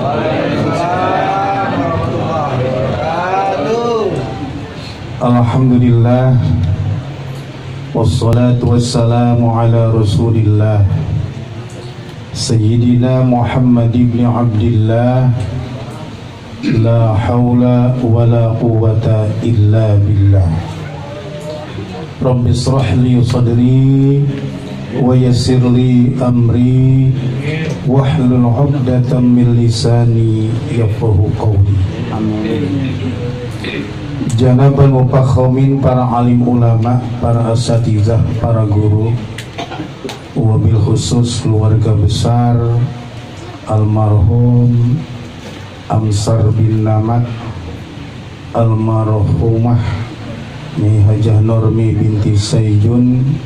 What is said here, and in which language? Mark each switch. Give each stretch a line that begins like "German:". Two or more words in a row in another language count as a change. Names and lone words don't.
Arabic: الحمد لله والصلاة والسلام على رسول الله سيدنا محمد بن عبد الله. لا حول ولا قوة إلا بالله. رب اشرح لي صدري ويسر لي أمري واحلل عقدة من لساني يفقهوا قولي.
Indonesian: Amin.
Arabic: جناب المفخمين,
Indonesian: para alim ulama, para asatizah, para guru,
Arabic: وبالخصوص
Indonesian: keluarga besar almarhum Amsar bin Namat, almarhumah Nyai Hajah Normi binti Saijun,